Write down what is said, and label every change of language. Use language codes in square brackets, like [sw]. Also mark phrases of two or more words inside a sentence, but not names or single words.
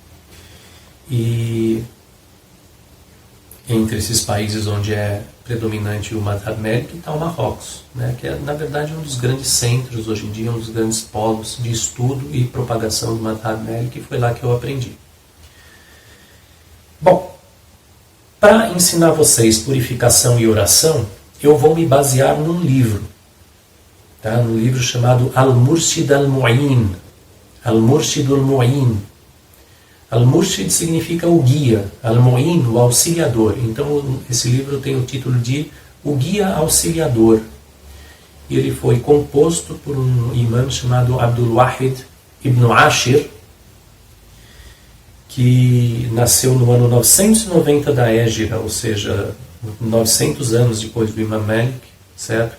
[pt] E entre esses países onde é predominante o Madhab Malik está o Marrocos, né, que é, na verdade, um dos grandes centros hoje em dia, um dos grandes polos de estudo e propagação do Madhab Malik, e foi lá que eu aprendi. Bom, para ensinar vocês purificação e oração, eu vou me basear num livro, tá? Num livro chamado Al-Murshid Al-Mu'in. Al-Murshid Al-Mu'in. Al-Murshid significa o guia, Al-Mu'in, o auxiliador. Então esse livro tem o título de O Guia Auxiliador. E ele foi composto por um imã chamado Abdul Wahid ibn Ashir, que nasceu no ano 990 da Égira, ou seja, 900 anos depois do Imam Malik, certo?